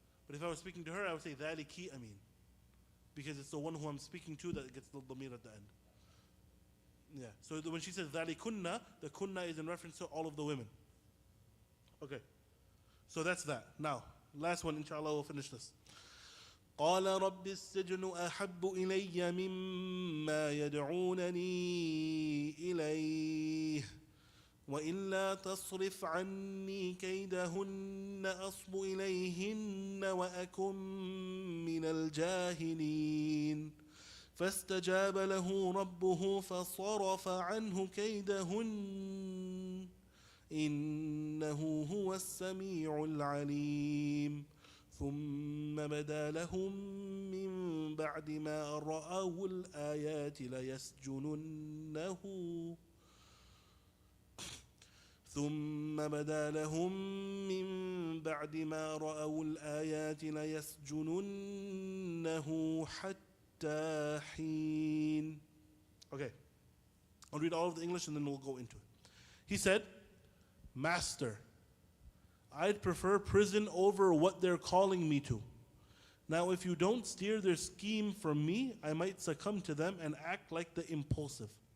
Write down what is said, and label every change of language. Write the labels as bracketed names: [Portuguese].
[English] But if I was speaking to her, I would say dhaliki amin. Because it's the one who I'm speaking to that gets the dhamir at the end. Yeah. So when she says dhalikunna, the kunna is in reference to all of the women. Okay. So that's that. Now, last one, inshallah, we'll finish this. [Arabic] قال رب السجن أحب إلي مما يدعونني إليه وإلا تصرف عني كيدهن أصب إليهن وأكن من الجاهلين فاستجاب له ربه فصرف عنه كيدهن إنه هو السميع العليم ثم بدا لهم من بعد ما رأوا الآيات ليسجننه ثم بدا لهم من بعد ما رأوا الآيات ليسجننه حتى حين. [English] Okay, I'll read all of the English and then we'll go into it. He said, Master, I'd prefer prison over what they're calling me to. Now, if you don't steer their scheme from me, I might succumb to them and act like the impulsive.